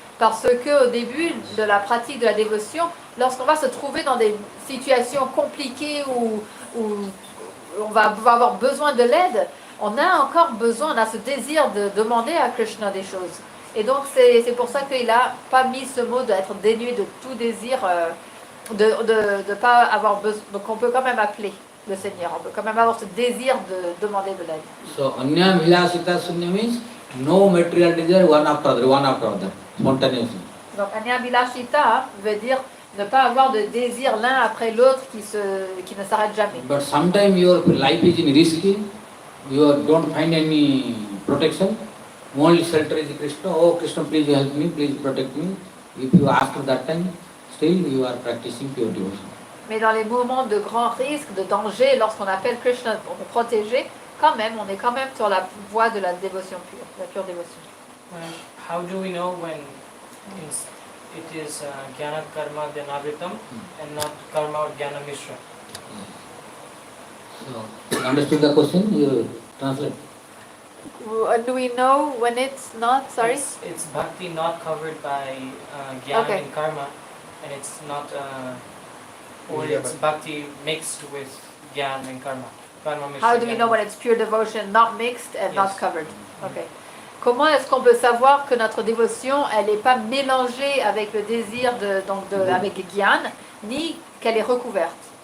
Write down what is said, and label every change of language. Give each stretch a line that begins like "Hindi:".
French: Parce qu'au début de la pratique de la dévotion, lorsqu'on va se trouver dans des situations compliquées où on va avoir besoin de l'aide, on a ce désir de demander à Krishna des choses. Et donc c'est pour ça qu'il n'a pas mis ce mot d'être dénué de tout désir, de pas avoir besoin. Donc on peut quand même appeler le Seigneur, on peut quand même avoir ce désir de demander de l'aide.
English: So
Sanskrit: Anya Vilasita Sunya
English: means no material desire one after other, spontaneously.
French: Donc Anya Vilashita veut dire Ne pas avoir de désir l'un après l'autre qui ne s'arrête jamais.
English: But sometimes your life is in risky, don't find any protection, only shelter is Krishna. Oh Krishna, please help me, please protect me. If you ask that time, still you are practicing pure devotion.
French: Mais dans les moments de grand risque, de danger, lorsqu'on appelle Krishna pour nous protéger, quand même, on est quand même sur la voie de la dévotion pure, la pure dévotion.
English: How do we know when it is Jnana Karma Dhanavritam and not Karma or Jnana Mishra? So, understood the question? You translate. Do we know when it's not? Sorry? It's Bhakti not covered by Jnana Okay. and Karma, and it's not, or it's Bhakti mixed with Jnana and Karma. Karma Mishra. How do we know when it's pure devotion, not mixed and not covered? Okay.
French: Comment est-ce qu'on peut savoir que notre dévotion, elle n'est pas mélangée avec le désir avec Gyan, ni qu'elle est recouverte?